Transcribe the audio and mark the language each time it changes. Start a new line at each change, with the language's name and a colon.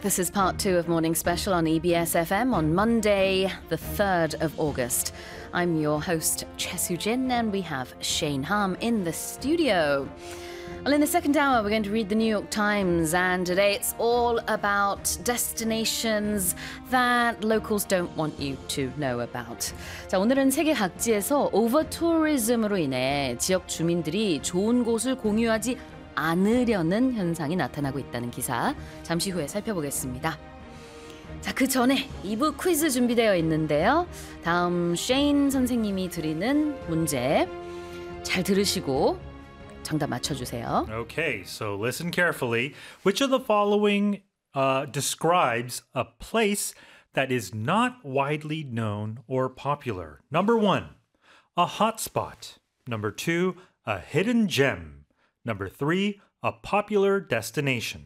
English: This is part two of Morning Special on EBS FM on Monday, the 3rd of August. I'm your host, Chesu Jin, and we have Shane Harm in the studio. Well, in the second hour, we're going to read the New York Times, and today it's all about destinations that locals don't want you to know about.
Korean: 자, 오늘은 세계 각지에서 오버투어리즘으로 인해 지역 주민들이 좋은 곳을 공유하지 않으려는 현상이 나타나고 있다는 기사 잠시 후에 살펴보겠습니다. 자, 그 전에 2부 퀴즈 준비되어 있는데요. 다음 쉐인 선생님이 드리는 문제 잘 들으시고 정답 맞춰주세요.
English: Okay, so listen carefully. Which of the following describes a place that is not widely known or popular? Number one, a hot spot. Number two, a hidden gem. Number three, a popular destination.